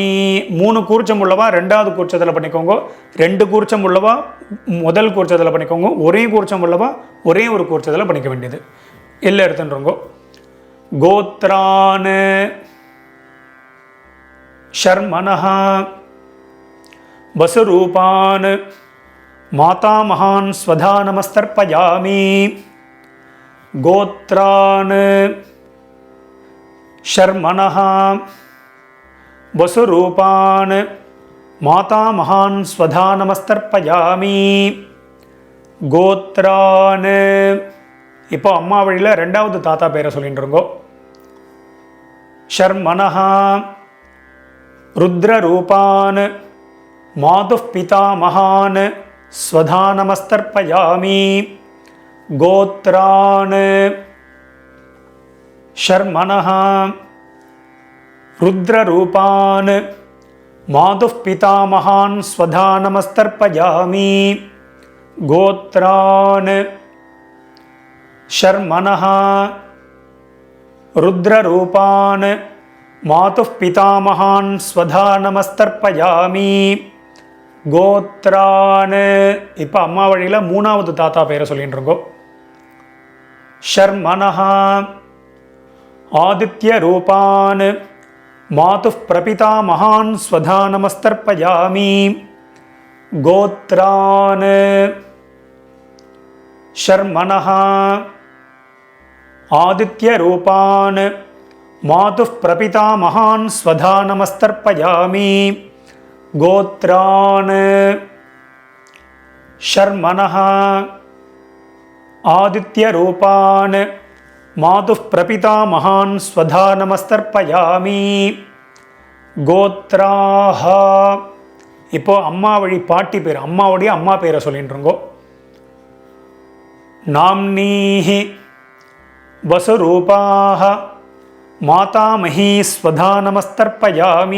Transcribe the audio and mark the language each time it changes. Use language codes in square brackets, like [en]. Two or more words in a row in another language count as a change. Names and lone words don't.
[ta] 3 கூர்ச்சம் உள்ளவா ரெண்டாவது கூர்ச்சத்தில் பண்ணிக்கோங்க. 2 கூர்ச்சம் உள்ளவா முதல் கூர்ச்சத்தில் பண்ணிக்கோங்க. ஒரே கூர்ச்சம் உள்ளவா ஒரே ஒரு கூர்ச்சத்தில் பண்ணிக்க வேண்டியது. எல்லாம் எடுத்துன்றோங்க. [sa] गोत्रान् शर्मणः वसुरूपान् माता महान् स्वधा नमस्तर्पयामि गोत्रान् शर्मणः वसुरूपान् माता महान् स्वधा नमस्तर्पयामि गोत्रान्. [ta] இப்போ அம்மா வழியில் ரெண்டாவது தாத்தா பேரை சொல்லிட்டு இருக்கோம். [sa] शर्मणः रुद्ररूपान् मातुः पिता महान् स्वधा नमस्तर्पयामि गोत्रान् शर्मणः रुद्ररूपान् मातुः पितामहान् स्वधा नमस्तर्पयामि गोत्रान् शर्मणः रुद्ररूपान् मातुः पितामहान् स्वधा नमस्तर्पयामि கோத்ரான். [ta] இப்போ அம்மா வழியில் மூணாவது தாத்தா பேரை சொல்லிட்டு இருக்கோம். [sa] शर्मणः आदित्य रूपान् मातुः प्रपितामहान् स्वधा नमस्तर्पयामि गोत्रान्. शर्मणः आदित्य रूपान् मातुः प्रपितामहान् स्वधा नमस्तर्पयामि गोत्रान्. शर्मणः आदित्य रूपान् मातुः प्रपितामहान् स्वधा नमस्तर्पयामि गोत्राः. [ta] இப்போ அம்மா வழி பாட்டி பேர், அம்மாவுடைய அம்மா பேரை சொல்லிட்டு இருக்கோ. [sa] नाम्नीः वसुरूपाः मातामही स्वधा नमस्तर्पयामि.